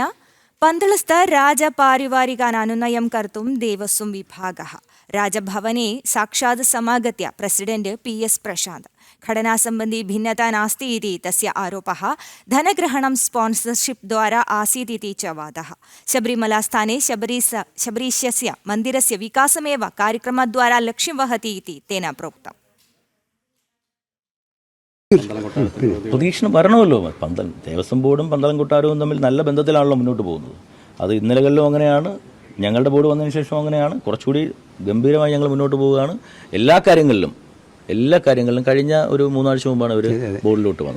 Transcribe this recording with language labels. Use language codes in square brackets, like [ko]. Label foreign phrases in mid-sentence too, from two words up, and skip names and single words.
[sa] पन्तळस्थ राजपारिवारिकान् अनुनयं कर्तुं देवस्वं विभागः राजभवने साक्षात् समागत्य प्रेसिडेण्ट् पी.एस्. प्रशान्त् घटनासम्बन्धी भिन्नता नास्ति इति तस्य आरोपः। धनग्रहणं स्पान्सर्शिप् द्वारा आसीत् इति च वादः। शबरीमलास्थाने शबरीशस्य मन्दिरस्य विकासमेव कार्यक्रमद्वारा लक्ष्यं वहति इति तेन प्रोक्तम्। [ml] പ്രതീക്ഷണം വരണമല്ലോ. ദേവസ്വം ബോർഡും പന്തളം കൊട്ടാരവും തമ്മിൽ നല്ല ബന്ധത്തിലാണല്ലോ മുന്നോട്ട് പോകുന്നത്. അത് ഇന്നലകളിലും അങ്ങനെയാണ്, ഞങ്ങളുടെ ബോർഡ് വന്നതിന് ശേഷം അങ്ങനെയാണ്. കുറച്ചുകൂടി ഗംഭീരമായി ഞങ്ങൾ മുന്നോട്ട് പോവുകയാണ്. എല്ലാ കാര്യങ്ങളിലും കഴിഞ്ഞ ഒരു 3 ആഴ്ച മുമ്പാണ് അവർ ബോർഡിലോട്ട് വന്നത്.